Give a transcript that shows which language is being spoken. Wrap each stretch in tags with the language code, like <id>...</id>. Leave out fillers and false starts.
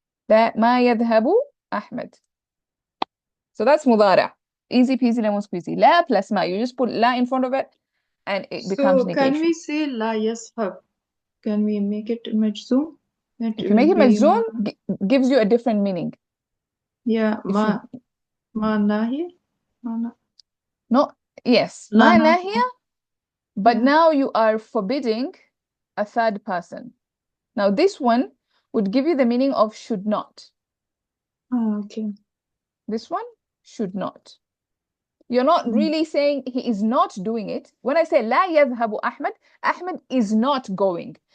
<ar>لا ما يذهب أحمد.</ar> <en>So that's مضارع. Easy peasy lemon squeezy. لا plus ما. You just put لا in front of it and it becomes negation. Can we say</en> <ar>لا يذهب?</ar> <en>Can we make it majzoom? If you make it majzoom, gives you a different meaning. Yeah,</en> <ar>ما ناهية.</ar> <en>No, yes, ما ناهية, but now you are forbidding a third person. Now this one would give you the meaning of should not. Oh, okay. This one should not. You're not really saying he is not doing it. When I say</en> <ar>لا يذهب أحمد,</ar> <en>Ahmed is not going.</en>